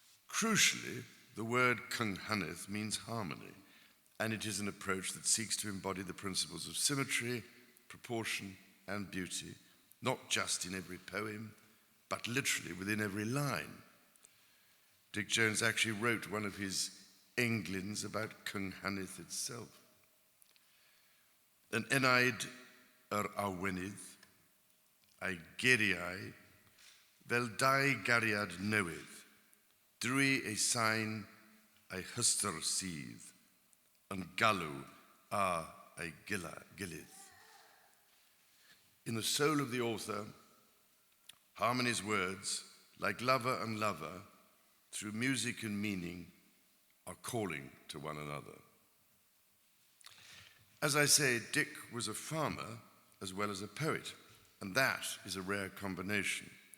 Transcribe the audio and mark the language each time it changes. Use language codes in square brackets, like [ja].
[en] Crucially, the word Cynghannedd means harmony, and it is an approach that seeks to embody the principles of symmetry, proportion, and beauty, not just in every poem, but literally within every line. Dick Jones actually wrote one of his englins about Cynghannedd itself. [cy] Yn enaid awynydd, a'i geiriau, fel dau gariad newydd, drwy ei sain ei hystyr sydd, yn galw a ei gilydd. [en] In the soul of the author, harmony's words, like lover and lover, through music and meaning, are calling to one another. As I say, Dick was a farmer as well as a poet, and that is a rare combination.